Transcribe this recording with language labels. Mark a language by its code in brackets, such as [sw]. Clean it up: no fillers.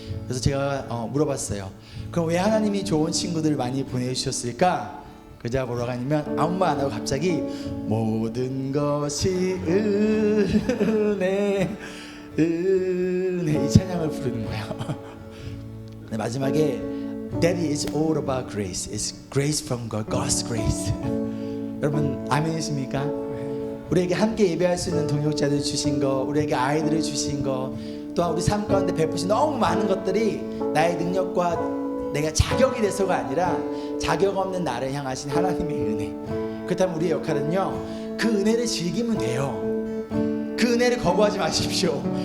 [ko] 그래서 제가 물어봤어요. 그럼 왜 하나님이 좋은 친구들을 많이 보내주셨을까? 그자 보러 가면 아무 말 안 하고 갑자기 모든 것이 은혜 이 찬양을 부르는 거예요. 근데 마지막에 [en] that is all about grace. It's grace from God, God's grace. [ko] 여러분 아멘이십니까? 우리에게 함께 예배할 수 있는 동역자들 주신 거, 우리에게 아이들을 주신 거, 또한 우리 삶 가운데 베푸신 너무 많은 것들이 나의 능력과 내가 자격이 돼서가 아니라 자격 없는 나를 향하신 하나님의 은혜. 그렇다면 우리의 역할은요, 그 은혜를 즐기면 돼요. 그 은혜를 거부하지 마십시오.